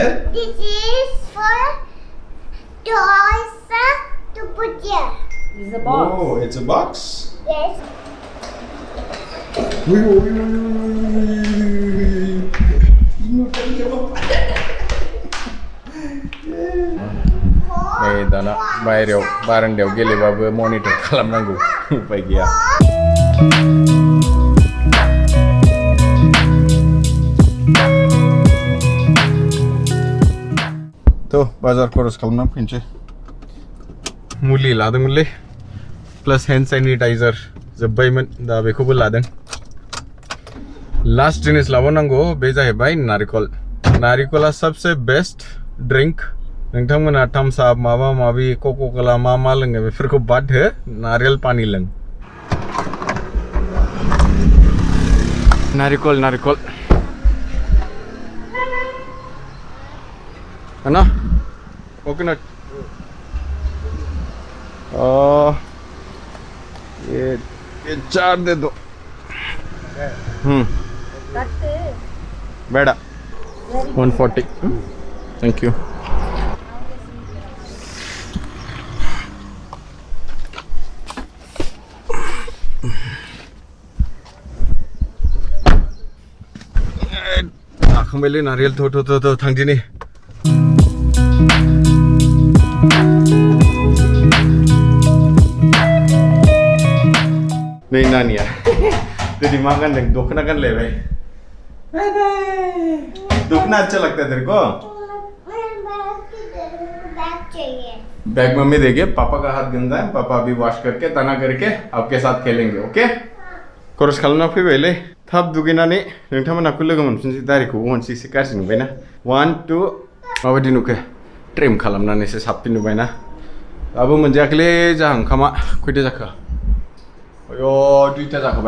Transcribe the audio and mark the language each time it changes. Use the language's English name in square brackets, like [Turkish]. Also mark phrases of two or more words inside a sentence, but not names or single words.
[English] This is for toys to put here. This is a box. Oh, it's a box? Yes. Hey, Dana, [Bodo] बायहेरायाव बारान्दायाव गेलेबाबो मनिटर खालामनांगौ उपाय गैया तो बाजार खरस खालामना फैनोसै मुलि लादोंमोनलै प्लस हैंड सैनिटाइजर जोब्बायमोन दा बेखौबो लादों लास्ट जिनिस लाबावनांगौ बे जाहैबाय नारिकला [Hindi] सबसे बेस्ट [Bodo] ड्रिंक नोंथांमोना थम्स आप माबा माबि कोका कोला मा लोङो बेफोरखौ बाद हो [Hindi] नारियल पानी [Bodo] लों [Hindi] नारिकल है ना कोकोनट ये 4 दे दो बेड़ा 140 [English] thank you [Bodo] आखांबायलै नारियल थ' थांदिनि [Hindi] नै नानिया तेरी माँ का दुखना कर ले भाई दुखना अच्छा लगता है तेरे को बैग मम्मी देगी पापा का हाथ गंदा है पापा अभी वॉश करके तना करके आपके साथ खेलेंगे ओके [Bodo] खरस खालामना फैबायलै थाब दुगैनानै नोंथांमोनखौ लोगो मोनफिनसै दारिखौ उनसै एसे गाज्रि नुबायना 1 2 माबायदि नुखो ट्रिम खालामनानैसो साबसिन नुबायना दाबो मोनजायाखैलै जाहा ओंखामा खयथा जाखो अयो 2ता जाखाबाय